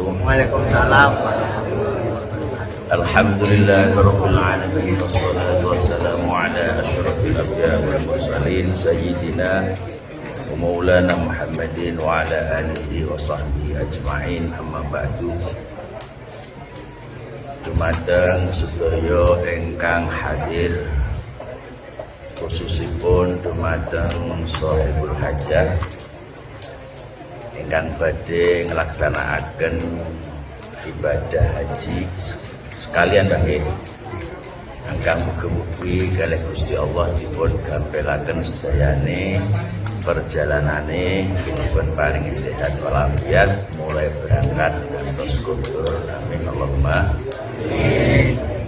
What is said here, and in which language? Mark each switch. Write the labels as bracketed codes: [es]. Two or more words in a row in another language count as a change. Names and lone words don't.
[ar] Waalaikumsalam. الحمد لله رب العالمين والصلاة والسلام على أشرف الأنبياء والمرسلين سيدنا ومولانا محمد وعلى آله وصحبه أجمعين، أما بعد. [jv] Dumateng sedaya ingkang hadir, khususipun dumateng [ar] صاحب الحاجة [jv] ingkang badhe nglaksanakaken ibadah haji sekalian nggih, ingkang mugi-mugi kalih Gusti Allah dipun gampelaken sedayane perjalanane, dipun paringi sehat walafiat [id] mulai berangkat [jv] ngantos kundur, [ar] آمين اللهم آمين.